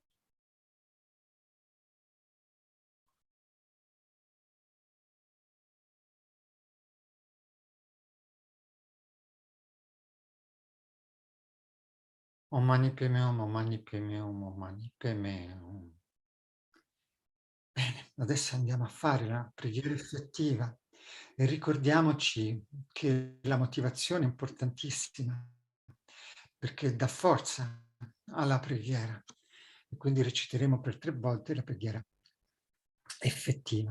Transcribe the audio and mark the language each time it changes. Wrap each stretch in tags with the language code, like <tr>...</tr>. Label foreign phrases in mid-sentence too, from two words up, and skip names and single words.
<sa>ॐ मणि पद्मे हूँ, ॐ मणि पद्मे हूँ, ॐ मणि पद्मे हूँ.</sa> <it>Bene, adesso andiamo a fare la preghiera effettiva e ricordiamoci che la motivazione è importantissima perché dà forza alla preghiera. E quindi reciteremo per 3 volte la preghiera effettiva.</it>